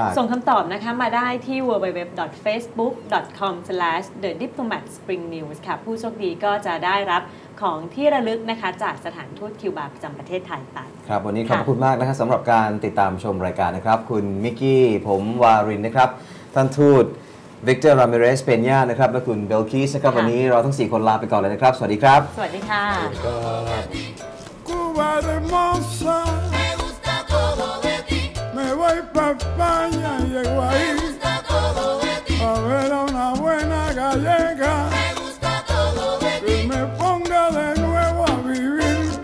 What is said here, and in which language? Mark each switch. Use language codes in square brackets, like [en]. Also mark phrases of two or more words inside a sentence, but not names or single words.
[th] ส่งคำตอบนะคะมาได้ที่ www.facebook.com/thediplomatspringnews ค่ะผู้โชคดีก็จะได้รับของที่ระลึกนะคะจากสถานทูตคิวบาประจำประเทศไทยไป ครับวันนี้ขอบคุณมากนะครับสำหรับการติดตามชมรายการนะครับคุณมิกกี้ผมวารินนะครับท่านทูตวิกเตอร์ รามิเรส เปญญานะครับและคุณเบลคีสนะครับวันนี้เราทั้ง4คนลาไปก่อนเลยนะครับสวัสดีครับ สวัสดีค่ะ [es] Cuba hermosa, me gusta todo de ti. Me voy pa' España y llego ahí. Me gusta todo de ti. A ver a una buena gallega. Me gusta todo de ti. Que me ponga de nuevo a vivir.